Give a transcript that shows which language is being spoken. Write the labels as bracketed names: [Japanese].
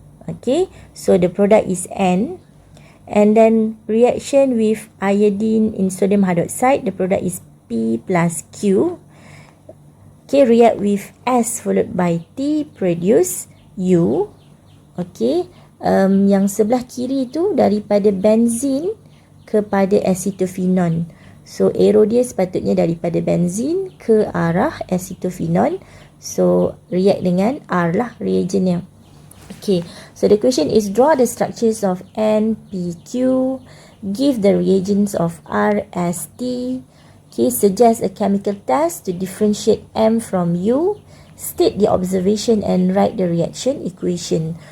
[English] Okay, so the product is N. And then reaction with iodine in sodium hydroxide, the product is P plus Q. Okay, react with S followed by T, produce U. [Malay] Okay, yang sebelah kiri tu daripada benzin kepada acetophenone. So arrow dia sepatutnya daripada benzin ke arah acetophenone. So react dengan R lah reagentnya. [English] Okay, so the question is draw the structures of N, P, Q, give the reagents of R, S, T. Okay, suggest a chemical test to differentiate M from U, state the observation and write the reaction equation.